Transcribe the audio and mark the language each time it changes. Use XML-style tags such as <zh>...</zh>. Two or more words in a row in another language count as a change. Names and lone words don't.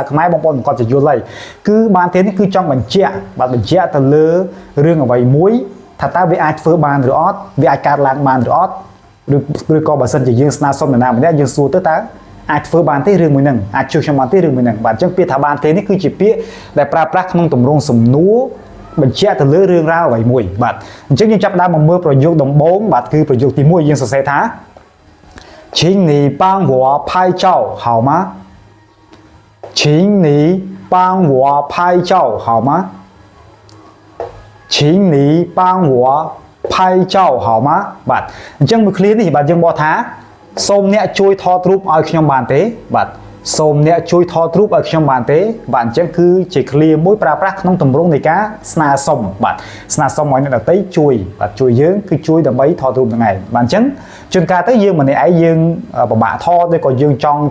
<km>ខ្មែរបងប្អូនគាត់จะយល់ហើយគឺបានទេនេះគឺចង់បញ្ជាក់បាទបញ្ជាក់ទៅលើរឿងអ្វីមួយថាតើវាអាចធ្វើបានឬអត់វាអាចកើតឡើងបានឬអត់ឬក៏បើសិនជាយើងស្នើសុំនរណាម្នាក់យើងសួរទៅតើអាចធ្វើបានទេរឿងមួយហ្នឹងអាចជួយខ្ញុំបានទេរឿងមួយហ្នឹងបាទអញ្ចឹងពាក្យថាបានទេនេះគឺជាពាក្យដែលប្រើប្រាស់ក្នុងទម្រង់សំណួរបញ្ជាក់ទៅ លើរឿងរ៉ាវអ្វីមួយបាទអញ្ចឹងយើងចាប់ដើមមកមើលប្រយោគដំបូងបាទគឺប្រយោគទី1យើងសរសេរថា</km> <zh>请你帮我拍照好吗请你帮我拍照好吗请你帮我拍照好吗</zh> <km>បាទអញ្ចឹងមួយឃ្លានេះបាទយើងបកថាសូមអ្នកជួយថតរូបឲ្យខ្ញុំបានទេបាទសូមអ្នកជួយ ថតរូបឲ្យខ្ញុំបានទេបាទអញ្ចឹងគឺជាឃ្លាមួយប្រើប្រាស់ក្នុងទម្រង់នៃការស្នើសុំបាទស្នើសុំឲ្យអ្នកដទៃជួយបាទជួយយើងគឺជួយដើម្បីថតរូបហ្នឹងឯងបាទអញ្ចឹងជួនកាលទៅយើងម្នាក់ឯងយើងពិបាកថតឬក៏យើងចង់</km>